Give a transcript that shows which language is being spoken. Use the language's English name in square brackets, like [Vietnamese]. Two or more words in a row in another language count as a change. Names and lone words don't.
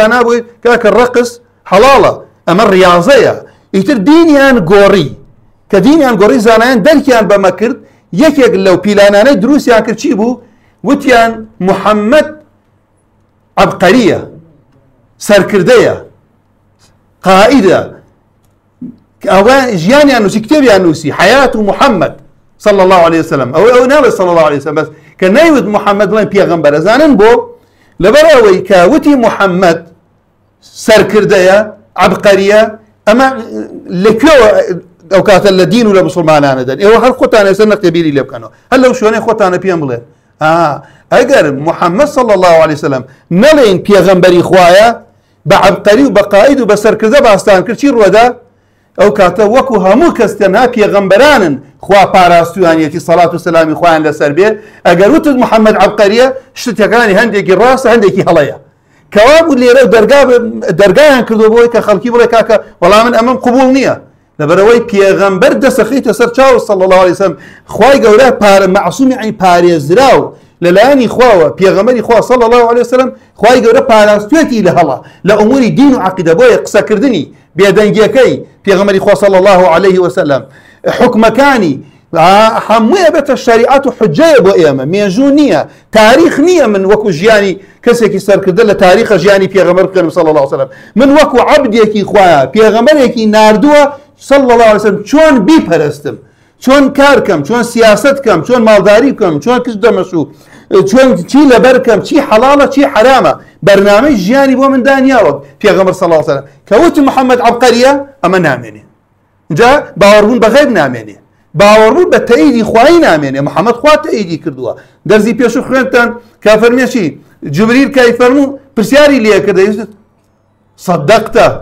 [Central Kurdish] زانا بووی کاکە ڕەقس حەڵاڵە ئەمە ڕیاضەیە ئیتر دینیان گۆڕی کە دینیان گۆڕی زانایان دەرکیان بەمە کرد یەکێک لەو پیلانانەی دروستیان کرد چی بوو وتیان محەممەد عەبقەریە سەرکردەیە قائیدە ئەوە ژیانیان نووسی کتێبیان نووسی حەیات و محەممەد [Arabic] صلى الله عليه [Central Kurdish] وسلم ئەو ناڵێ [Arabic] صلى الله عليه وسلم [Central Kurdish] بەس کە نەیوت محەممەد بڵێن پێغەمبەرە زانن بۆ لەبەر ئەوەی کە وتی محەممەد سەرکردەیە عەبقەریە ئەمە لەکوێوە ئەو کاتە لە دین و لە مسلمانانە دەن ئێوە هەر خۆتان ێستا نەختێبیری لێ بکەنەوە هەر لەو شوێنەی خۆتانە پێم بڵێن ئەگەر محەممەد [Arabic] صلى الله عليه وسلم [Central Kurdish] نەڵێن پێغەمبەری خوایە بە عەبقەری و بە قائید و بە سەرکردە باستان کرد چی ڕوەدا ئەو کاتە وەکو هەموو کەس تەنها پێغەمبەرانن خوا پاراستویانیەتی سەڵات و سەلامی خوایان لەسەر بێ ئەگەر وتت محەممەد عەبقەریە شتەکانی هەندێکی ڕاستە هەندێکی هەڵەیە کەوا بوو لێرە دەرگایان کردو بۆی کە خەڵکی بڵێ کاکە وەڵام من ئەمەم قبوڵ نییە لەبەرەوەی پێغەمبەر دەسەخیتە سەر چاو [Arabic] صلى الله عليه وسلم [Central Kurdish] خوای گەورە معسوومی عین پارێزرا و لەلایەنی خواوە پێغەمبەری خوا [Arabic] صلی الله عليه وسلم [Central Kurdish] خوای گەورە پاراستوێتی لە هەڵا لە ئوموری دین و عەقیدە بۆیە قسەکردنی بێدەنگیەکەی پێغەمبەری خوا [Arabic] صلی الله عليه وسلم [Central Kurdish] حکمەکانی هەموویە بێتە شەریعەت و حجەیە بۆ ئێمە مێژوو نییە تاریخ نییە من وەکو ژیانی کەسێکی سەرکردە لە تاریخە ژیانی پێغەمبەر بکەم [Arabic] صلی الله عليه وسلم [Central Kurdish] من وەکو عەبدێکی خوایە پێغەمبەرێکی ناردووە [Arabic] صلی الله عليه وسلم [Central Kurdish] چۆن بیپەرستم چۆن کار بکەم چۆن سیاست بکەم چۆن ماڵداری بکەم چۆن کچ دەمەشوو چۆن چی لەبەر بکەم چی حەڵاڵە چی حرامە بەرنامەی ژیانی بۆ من دانیاوە پێغەمبەر [Arabic] صلی الله عليه وسلم [Central Kurdish] کەوت محەممەد عەبقەریە ئەمە نامێنێ جا باوەڕبوون بە غەیب نامێنێ باوەڕبوون بە تەئیدی خوایی نامێنێ محەممەد خوا تەئیدی کردووە دەرزی پێشوو خوێنتان کا فەرمێشی جبریل کای فەرموو پرسیاری لێ کردە صەدەقتە